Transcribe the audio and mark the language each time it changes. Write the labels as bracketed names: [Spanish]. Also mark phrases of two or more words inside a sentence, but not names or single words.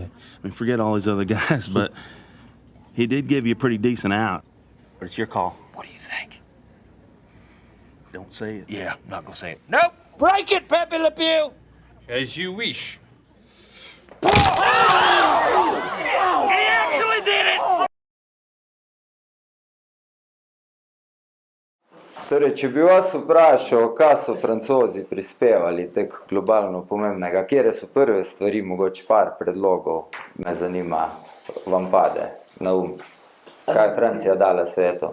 [English] I mean, forget all these other guys, but he did give you a pretty decent out. But it's your call. What do you think? Don't say it. Yeah, I'm not gonna say it. Nope. Break it, Pepe Le Pew. As you wish. He actually did it. [Slovenian] Torej, če bi vas vprašal, kaj so Francozi prispevali tako globalno pomembnega, kje so prve stvari, mogoče par predlogov, me zanima, vam pade na Kaj je Francija dala svetu?